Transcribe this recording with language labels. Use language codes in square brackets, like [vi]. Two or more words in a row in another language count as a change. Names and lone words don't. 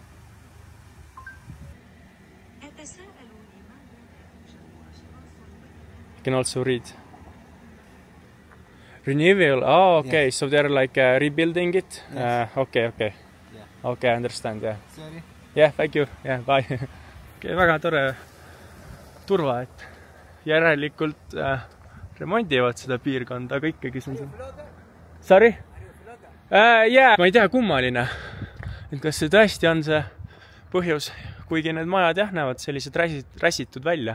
[en] You can also read. Renewal. Oh, okay. Yes. So they're like rebuilding it. Yes. Okay. Yeah. Okay, I understand. Yeah. Sorry. Yeah, thank you. Yeah, bye. [et] Okay, väga tore turva, et järelikult remondivad seda piirkonda, aga ikkagi see on see. [en] Sorry? Yeah. [et] Ma ei tea, kummaline. Et kas see tõesti on see põhjus, kuigi need majad näevad sellised räsitud välja.